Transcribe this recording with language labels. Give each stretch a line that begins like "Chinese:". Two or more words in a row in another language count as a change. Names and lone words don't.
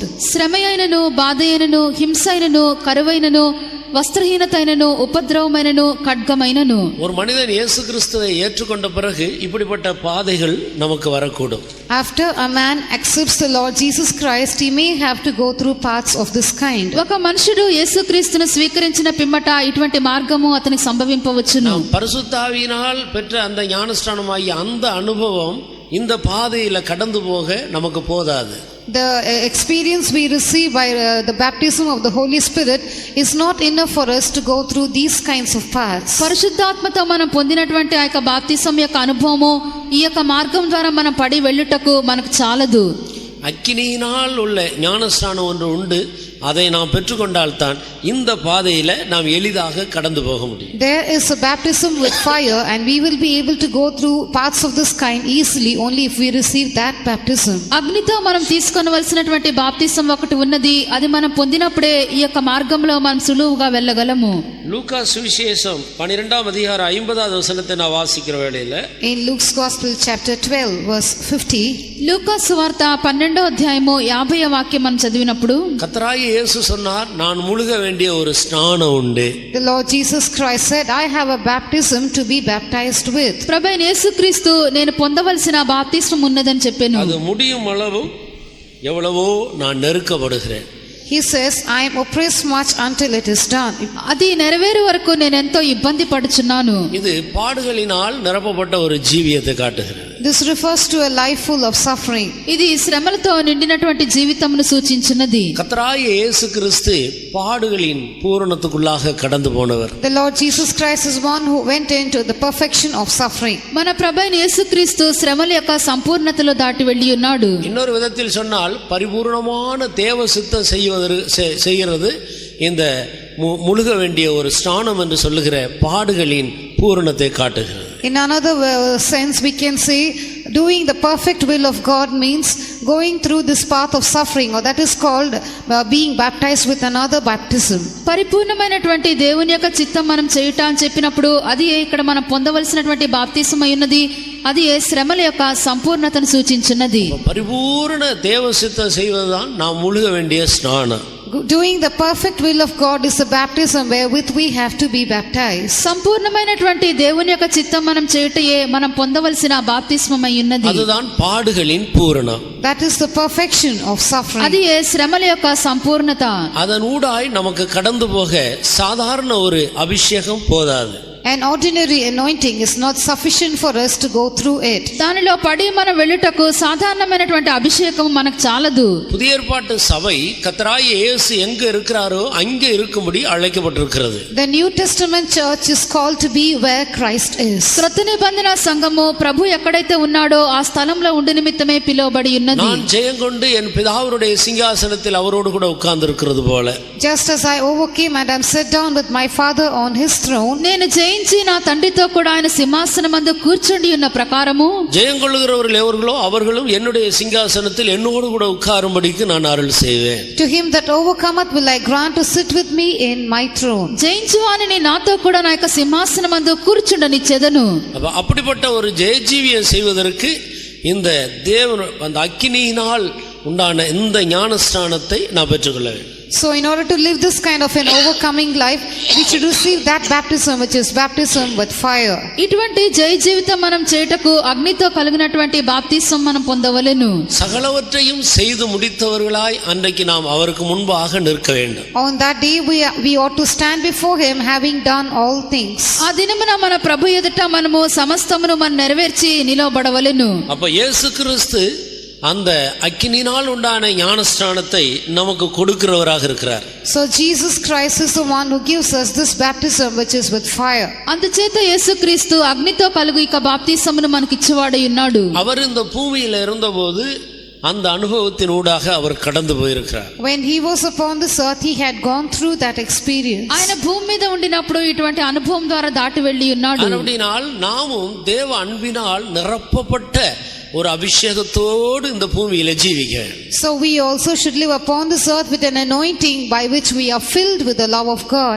Telugu: శ్రమయైనను బాధయైనను హింసైనను కరువైనను వస్త్రహీనతైనను ఉపద్రవమైనను ఖడ్గమైనను.
Tamil: ஒரு மனிதன் இயேசு கிறிஸ்துவை ஏற்றுக்கொண்ட பிறகு இப்படிப்பட்ட பாதைகள் நமக்கு வரக்கூடும்.
English: After a man accepts the Lord Jesus Christ, he may have to go through paths of this kind.
Telugu: ఒక మనుషుడు యేసుక్రీస్తును స్వీకరించిన పిమ్మట ఇటువంటి మార్గము అతనికి సంభవింపవచ్చును.
Tamil: பரிசுத்த ஆவியினால் பெற்ற அந்த ஞானஸ்நானமாகிய அந்த அனுபவம் இந்த பாதையில கடந்து போக நமக்கு போதாது.
English: The experience we receive by the baptism of the Holy Spirit is not enough for us to go through these kinds of paths.
Telugu: పరిశుద్ధాత్మతో మనం పొందినటువంటి ఆ యొక్క బాప్తిసం యొక్క అనుభవము ఈ యొక్క మార్గం ద్వారా మనం పడి వెళ్ళుటకు మనకు చాలదు.
Tamil: அக்கினியினால் உள்ள ஞானஸ்நானம் ஒன்று உண்டு. அதை நாம் பெற்றுக்கொண்டால்தான் இந்த பாதையில நாம் எளிதாக கடந்து போக முடியும்.
English: There is a baptism with fire, and we will be able to go through paths of this kind easily only if we receive that baptism.
Telugu: అగ్నితో మనం తీసుకొనవలసినటువంటి బాప్తిసం ఒకటి ఉన్నది. అది మనం పొందినప్పుడే ఈ యొక్క మార్గంలో మనం సులువుగా వెళ్ళగలము.
Tamil: லூக்கா சுவிசேஷம் 12ஆம் அதிகாரம் 50வது வசனத்தை நான் வாசிக்கிற வேளையில
English: In Luke's Gospel chapter 12 verse 50,
Telugu: లూకా సువార్త 12వ అధ్యాయము 50వ వాక్యం మనం చదివినప్పుడు
Tamil: கர்த்தராகிய இயேசு சொன்னார், நான் முழுக வேண்டிய ஒரு ஸ்நானம் உண்டு.
English: the Lord Jesus Christ said, I have a baptism to be baptized with.
Telugu: ప్రభువైన యేసుక్రీస్తు నేను పొందవలసిన బాప్తిస్మం ఉన్నదని చెప్పాను.
Tamil: அது முடியும் அளவும் எவ்வளவோ நான் நெருக்கப்படுகிறேன்.
English: He says, I am oppressed much until it is done.
Telugu: అది నెరవేరు వరకు నేను ఎంతో ఇబ్బంది పడుచున్నాను.
Tamil: இது பாடுகளினால் நிரப்பப்பட்ட ஒரு ஜீவியத்தை காட்டுகிறது.
English: This refers to a life full of suffering.
Telugu: ఇది శ్రమలతో నిండినటువంటి జీవితమును సూచించినది.
Tamil: கர்த்தராகிய இயேசு கிறிஸ்து பாடுகளின் பூரணத்துக்குள்ளாக கடந்து போனவர்.
English: The Lord Jesus Christ is one who went into the perfection of suffering.
Telugu: మన ప్రభువైన యేసుక్రీస్తు శ్రమల యొక్క సంపూర్ణతలో దాటి వెళ్ళి ఉన్నాడు.
Tamil: இன்னொரு விதத்தில் சொன்னால் பரிபூர்ணமான தேவ சித்தம் செய்கிறது இந்த முழுக வேண்டிய ஒரு ஸ்நானம் என்று சொல்லுகிற பாடுகளின் பூரணத்தை காட்டுகிறது.
English: In another sense, we can say doing the perfect will of God means going through this path of suffering, or that is called being baptized with another baptism.
Telugu: పరిపూర్ణమైనటువంటి దేవుని యొక్క చిత్తం మనం చేయుట అని చెప్పినప్పుడు అది ఇక్కడ మనం పొందవలసినటువంటి బాప్తిసం అయి ఉన్నది. అది శ్రమల యొక్క సంపూర్ణతను సూచించినది. పరిపూర్ణ దేవ
Tamil: சித்தம் செய்வதுதான் நாம் முழுக வேண்டிய ஸ்நானம்.
English: Doing the perfect will of God is the baptism wherewith we have to be baptized.
Telugu: సంపూర్ణమైనటువంటి దేవుని యొక్క చిత్తం మనం చేయుటయే మనం పొందవలసిన బాప్తిస్మం అయి ఉన్నది.
Tamil: அதுதான் பாடுகளின் பூரணம்.
English: That is the perfection of suffering.
Telugu: అది శ్రమల యొక్క సంపూర్ణత.
Tamil: அதன் ஊடாய் நமக்கு கடந்து போக சாதாரண ஒரு அபிஷேகம் போதாது.
English: An ordinary anointing is not sufficient for us to go through it.
Telugu: దానిలో పడి మనం వెళ్ళుటకు సాధారణమైనటువంటి అభిషేకం మనకు చాలదు.
Tamil: புதிய ஏற்பாட்டு சபை கர்த்தராகிய இயேசு எங்க இருக்கிறாரோ அங்கே இருக்கும்படி அழைக்கப்பட்டிருக்கிறது.
English: The New Testament church is called to be where Christ is.
Telugu: క్రొత్త నిబంధన సంఘము ప్రభు ఎక్కడైతే ఉన్నాడో ఆ స్థలంలో ఉండి నిమిత్తమే పిలువబడి ఉన్నది.
Tamil: நான் ஜெயங்கொண்டு என் பிதாவுடைய சிங்காசனத்தில் அவரோடு கூட உட்கார்ந்திருக்கிறது போல.
English: Just as I overcame and am set down with my Father on his throne,
Telugu: నేను జయించి నా తండ్రితో కూడా ఆయన సింహాసనమందు కూర్చుండి ఉన్న ప్రకారము
Tamil: ஜெயங்கொள்ளுகிறவர்கள் எவர்களோ அவர்களும் என்னுடைய சிங்காசனத்தில் என்னோடு கூட உட்காரும்படிக்கு நான் அருள் செய்வேன்.
English: to him that overcometh will I grant to sit with me in my throne.
Telugu: జయించువానిని నాతో కూడా నా యొక్క సింహాసనమందు కూర్చుండనిచ్చెదను.
Tamil: அப்படிப்பட்ட ஒரு ஜெயஜீவியம் செய்வதற்கு இந்த தேவன் அந்த அக்கினியினால் உண்டான இந்த ஞானஸ்நானத்தை நான் பெற்றுக்கொள்ள வேண்டும்.
English: So in order to live this kind of an overcoming life, we should receive that baptism which is baptism with fire.
Telugu: ఇటువంటి జయ జీవితం మనం చేయుటకు అగ్నితో కలిగినటువంటి బాప్తిసం మనం పొందవలెను.
Tamil: சகலவற்றையும் செய்து முடித்தவர்களாய் அன்றைக்கு நாம் அவருக்கு முன்பாக நிற்க வேண்டும்.
English: On that day we ought to stand before him having done all things.
Telugu: ఆ దినమున మన ప్రభు ఎదుట మనము సమస్తమును మనం నెరవేర్చి నిలవబడవలెను.
Tamil: அப்ப இயேசு கிறிஸ்து அந்த அக்கினியினால் உண்டான ஞானஸ்நானத்தை நமக்கு கொடுக்கிறவராக இருக்கிறார்.
English: So Jesus Christ is the one who gives us this baptism which is with fire.
Telugu: అందుచేత యేసుక్రీస్తు అగ్నితో కలుగు ఇక బాప్తిసమును మనకి ఇచ్చేవాడై ఉన్నాడు.
Tamil: அவர் இந்த பூமியில இருந்தபோது அந்த அனுபவத்தின் ஊடாக அவர் கடந்து போயிருக்கிறார்.
English: When he was upon this earth, he had gone through that experience.
Telugu: ఆయన భూమి మీద ఉండినప్పుడు ఇటువంటి అనుభవం ద్వారా దాటి వెళ్ళి ఉన్నాడు.
Tamil: அப்படினால் நாமும் தேவ அன்பினால் நிரப்பப்பட்ட ஒரு அபிஷேகத்தோடு இந்த பூமியில ஜீவிக்க.
English: So we also should live upon this earth with an anointing by which we are filled with the love of God.